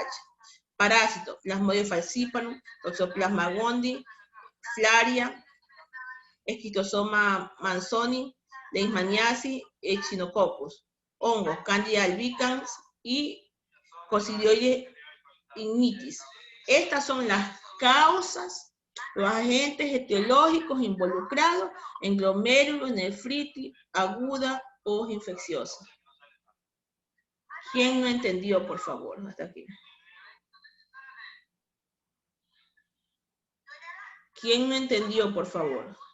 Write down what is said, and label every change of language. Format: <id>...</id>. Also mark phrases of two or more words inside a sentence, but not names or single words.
<es>Parásitos, Plasmodium falciparum, Toxoplasma gondii, Flaria, Esquistosoma manzoni, Leishmaniasis, Echinococcus. Hongos, Candida albicans y Coccidioides ignitis. Estas son las causas, los agentes etiológicos involucrados en glomerulonefritis aguda o infecciosa. ¿Quién no entendió, por favor? Hasta aquí. ¿Quién no entendió, por favor?</es>